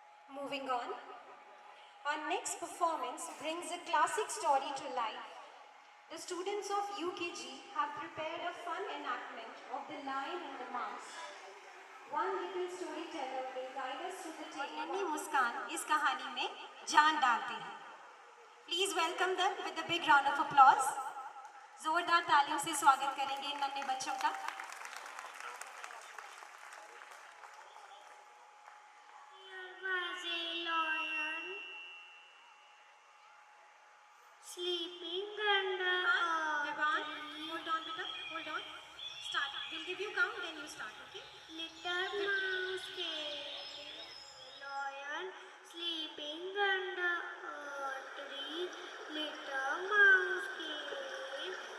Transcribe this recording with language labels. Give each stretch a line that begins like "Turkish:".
English: Moving on, our next performance brings a classic story to life. The students of UKG have prepared a fun enactment of The Lion and the Mouse. One little storyteller will guide us through the tale.
Hindi: नन्ही मुस्कान इस कहानी में जान डालते हैं.
English: Please welcome them with a big round of applause.
Hindi: जोरदार तालियों से स्वागत करेंगे इन नन्हे बच्चों का.
English: There was a lion sleeping under a Vivan, tree. hold on, beta, hold on. Start. We'll give you count, then you start, okay? Little mouse came, lion sleeping under a tree. Little mouse came,